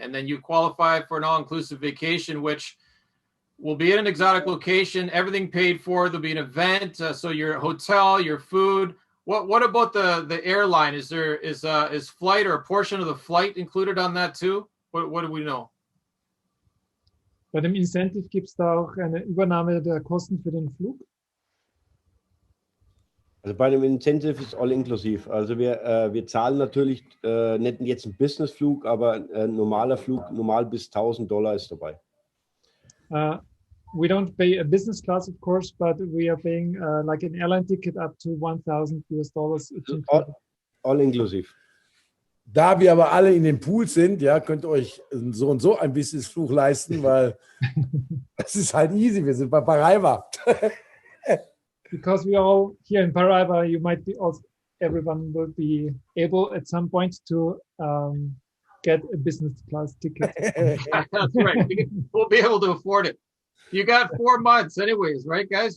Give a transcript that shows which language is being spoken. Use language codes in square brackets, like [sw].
[en] And then you qualify for an all-inclusive vacation, which will be at an exotic location, everything paid for. There'll be an event. So your hotel, your food, What about the airline? Is flight or a portion of the flight included on that too? What do we know? [de] Bei dem Incentive gibt es da auch eine Übernahme der Kosten für den Flug? Also bei dem Incentive ist all inklusiv. Also wir zahlen natürlich nicht jetzt einen Businessflug, aber ein normaler Flug, normal bis $1.000 ist dabei. [en] We don't pay a business class, of course, but we are paying like an airline ticket up to $1,000. [de] All inklusiv. Da wir aber alle in den Pools sind, ja, könnt ihr euch so und so ein Businessflug leisten, weil es ist halt easy. Wir sind bei Paraiba. [en] Because we are all here in Paraiba, you might be also, everyone will be able at some point to get a business class ticket. That's right. We'll be able to afford it. You got 4 months anyways, right, guys?